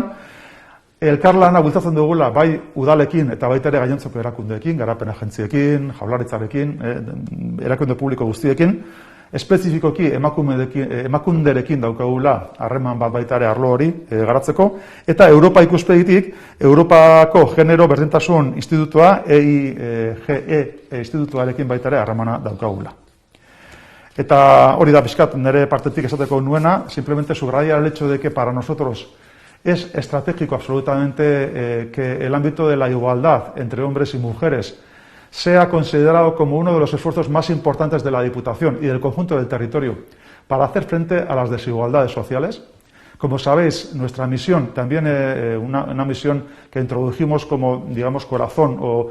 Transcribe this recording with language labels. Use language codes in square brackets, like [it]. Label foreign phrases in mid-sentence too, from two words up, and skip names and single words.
[eu] Elkarlana bultzatzen dugula bai udalekin eta baita ere gainontzeko erakundeekin, garapen agentziekin, jaurlaritzarekin, erakunde publiko guztiekin, espezifikoki emakunderekin daukagula harreman bat baita ere arlo hori garatzeko, eta Europa ikuspegitik, Europako Genero Berdintasun Institutua, EIGE institutuarekin baita ere harremana daukagula. Eta hori da pixkat nire partetik esateko nuena, [es] simplemente subrayar el hecho de que para nosotros es estratégico absolutamente que el ámbito de la igualdad entre hombres y mujeres sea considerado como uno de los esfuerzos más importantes de la Diputación y del conjunto del territorio para hacer frente a las desigualdades sociales, Como sabéis, nuestra misión, también una misión que introdujimos como, digamos, corazón